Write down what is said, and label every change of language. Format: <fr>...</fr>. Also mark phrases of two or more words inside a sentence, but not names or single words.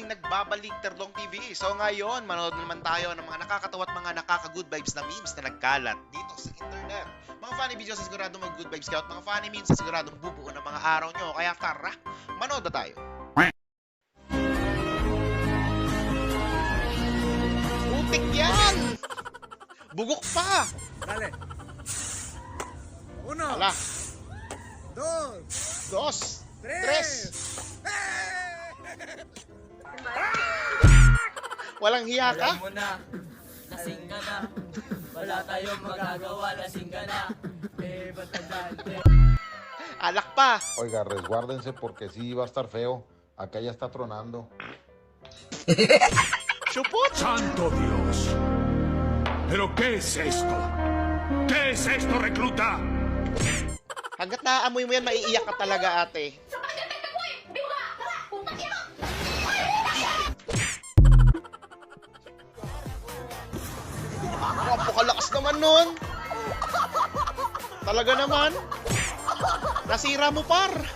<tl>Muling nagbabalik Terlong TV. So ngayon, manood naman tayo ng mga nakakatawa at mga nakaka-</tl> <en>good vibes</en> <tl>na memes na nagkalat dito sa internet. Mga</tl> <en>funny videos</en> <tl>sa siguradong mag-</tl> <en>good vibes</en> <tl>kayo at mga</tl> <en>funny memes</en> <tl>sa siguradong bubuo ng mga araw nyo. Kaya tara, manood na tayo. Putik yan! Bugok pa! Dale. Uno, Ala, dos, dos, tres. tres. Walang hiya ka? Alam mo na, lasing ka na. Wala tayong magagawa, lasing ka na. Batagante. Alak pa.</tl> <es>Oiga, resguárdense porque sí va a estar feo. Acá ya está tronando. Chupot! ¡Santo Dios! ¿Pero qué es esto? ¿Qué es esto, recluta?</es> <tl>Hanggat naaamoy mo yan, maiiyak ka talaga ate. Napakalakas naman nun. Talaga naman. Nasira mo par.</tl>